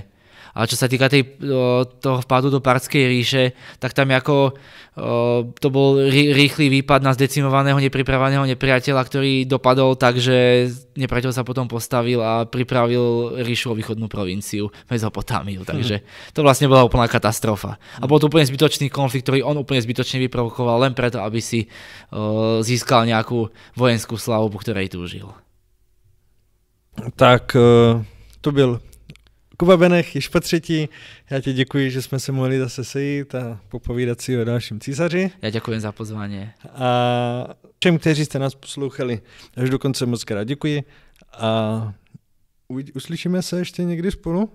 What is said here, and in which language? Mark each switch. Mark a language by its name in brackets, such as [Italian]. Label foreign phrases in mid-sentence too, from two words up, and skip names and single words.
[Slovak] A čo sa týka toho vpádu do Partskej ríše, tak tam to bol rýchly výpad na zdecimovaného, nepripraveného nepriateľa, ktorý dopadol tak, že nepriateľ sa potom postavil a pripravil ríšu o východnú provinciu, Mezopotámiu. Takže to vlastne bola úplná katastrofa. A bol to úplne zbytočný konflikt, ktorý on úplne zbytočne vyprovokoval len preto, aby si získal nejakú vojenskú slavu, po ktorej túžil. [Czech] Tak to byl Kuba Benech již po třetí. Já ti děkuji, že jsme se mohli zase sejít a popovídat si o dalším císaři. Já děkuji za pozvání. A všem, kteří jste nás poslouchali až do konce, moc krát děkuji. A uslyšíme se ještě někdy spolu?